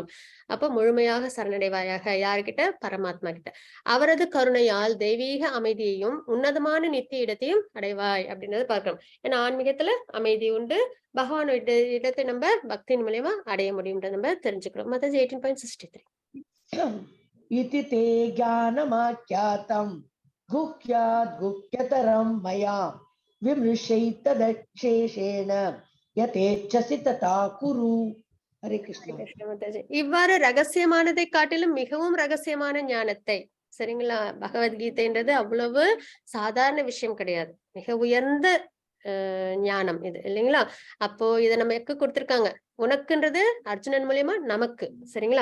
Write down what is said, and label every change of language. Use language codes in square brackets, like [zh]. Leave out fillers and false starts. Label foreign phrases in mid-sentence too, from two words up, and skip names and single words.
[ta] அப்ப முழுமையாக சரணடைவாயாக. யாருக்கிட்ட? பரமாத்மா கிட்ட. அவரது கருணையால் தெய்வீக அமைதியையும் உன்னதமான நித்திய இடத்தையும் அடைவாய் அப்படின்றத பார்க்கிறோம். ஏன்னா ஆன்மீகத்துல அமைதி உண்டு, பகவான் இடத்தை நம்ம பக்தியின் மூலியமா அடைய முடியும்ன்றத நம்ம தெரிஞ்சுக்கிறோம். மத்தது 18.63. [sa] इति ते ज्ञानमाख्यातं गुह्याद् गुह्यतरं मया विमृशैतदक्षेषेण यथेच्छसि तथा कुरु. हरे कृष्ण. [ta] இவ்வாறு ரகசியமானதை காட்டிலும் மிகவும் ரகசியமான ஞானத்தை, சரிங்களா, பகவத்கீதைன்றது அவ்வளவு சாதாரண விஷயம் கிடையாது, மிக உயர்ந்த ஞானம் இது இல்லைங்களா? அப்போ இதை நம்ம எக்க கொடுத்திருக்காங்க, உனக்குன்றது அர்ஜுனன் மூலியமா நமக்கு, சரிங்களா?